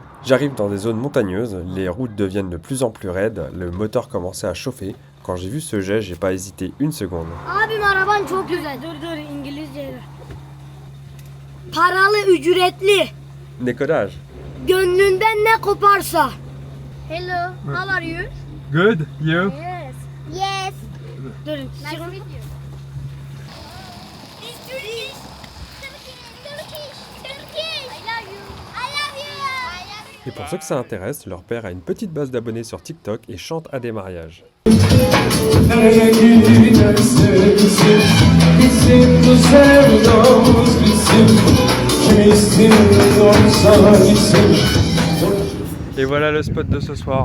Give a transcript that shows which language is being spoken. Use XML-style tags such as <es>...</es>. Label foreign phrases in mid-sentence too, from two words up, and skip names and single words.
<fr>J'arrive dans des zones montagneuses, les routes deviennent de plus en plus raides, le moteur commençait à chauffer. Quand j'ai vu ce jet, j'ai pas hésité une seconde.</fr> <tr>Abim araban çok güzel. Dur İngilizce. Paralı, ücretli. Ne codage? Gönlünden ne koparsa.</tr> <en>Hello, how are you? Good, you? Yes. Yes. Dur. Nice to meet you. It's Turkish. Turkish. I love you. I love you.</en> <fr>Et pour ceux que ça intéresse, leur père a une petite base d'abonnés sur TikTok et chante à des mariages. Et voilà le spot de ce soir.</fr>